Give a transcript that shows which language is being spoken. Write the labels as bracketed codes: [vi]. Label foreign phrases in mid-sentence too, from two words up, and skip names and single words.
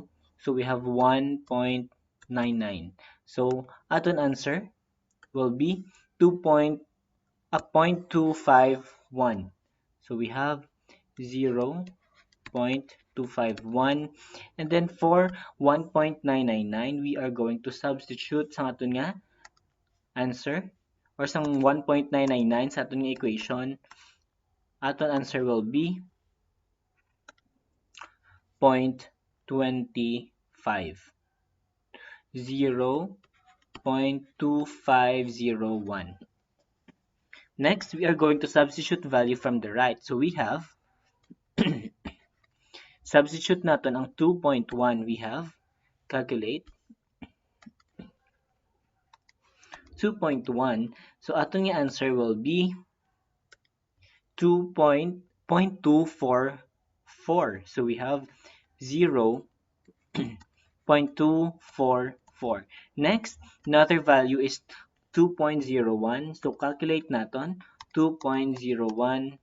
[en] So we have 1.99. So aton answer will be 0.251. So we have 0.251. And then for 1.999, we are going to substitute [hil] sa aton nga [en] answer or sa 1.999 [hil] sa aton nga [en] equation. Aton answer will be 0.25. 0.2501. Next, we are going to substitute value from the right. So we have substitute [tl] natin ang [en] 2.1. We have calculate 2.1. So [hil] aton nga [en] answer will be 2.244. So we have 0.244. Next, another value is 2.01. So calculate natin 2.01.